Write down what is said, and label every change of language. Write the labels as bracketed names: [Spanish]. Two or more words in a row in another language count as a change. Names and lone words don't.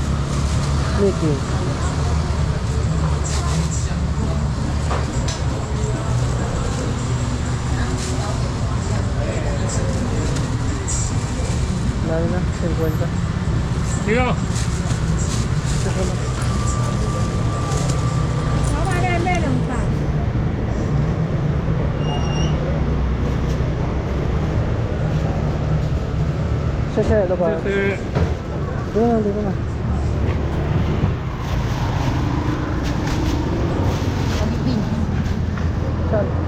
[Filipino] Mickey. Lalo na, 50. [Chinese] 六， [Filipino] Ito na. [Chinese] 老板娘卖2块。 [Filipino] Siya, ito ba? [Chinese] 这是 [Filipino] Dito na, dito na. Pag-ibig. Saan?